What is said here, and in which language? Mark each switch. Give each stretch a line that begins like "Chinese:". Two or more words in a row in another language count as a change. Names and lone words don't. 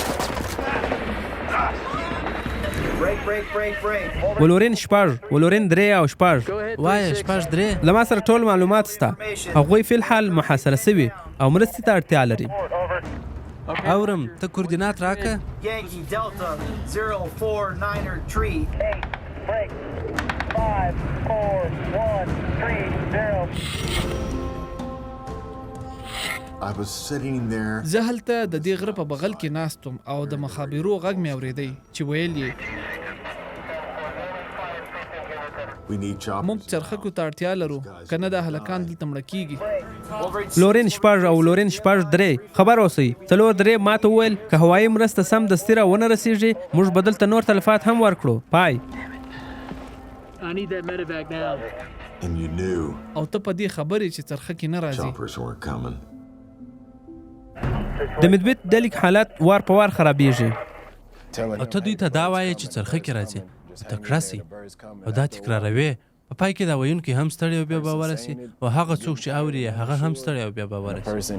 Pashto: ولورین شپږ، ولورین درې او شپږ. وایه شپږ درې. له ما سره ټول معلومات شته. هغوی فی الحال محاصره سوي او مرستې ته اړتیا لري. اورم، ته کوردینات راکه.
English: Yankee Delta 049 retreat. 5 4 1 3 0. I was sitting there.
Pashto: زه هلته د دې غره په بغل کې ناستم او د مخابرو غږ مې اورېدی چې ویل یې موږ چرخکو ته اړتیا لرو، که نه دا هلکان دلته مړه کېږي. لورین شپږ او لورین شپږ درې، خبر اوسئ. څلور درې ما ته وویل که هوایي مرسته سم دستي را ونه رسېږي موږ به دلته نور تلفات هم ورکړو. پای.
English: I need that medevac now. And you knew
Pashto: او ته په دې خبرې چې څرخکې نه راځي.
English: choppers weren't coming.
Pashto: د مدبت ډلې حالت وار په وار خرابېږي. او ته دوی ته دا وایې چې څرخکې راځي، ته کړه سي او دا تکراروې. په پای کې دا ویونکی هم ستړی او بیا باوره سي، او هغه څوک چې اوري هغه هم ستړی او بیا باوره سي.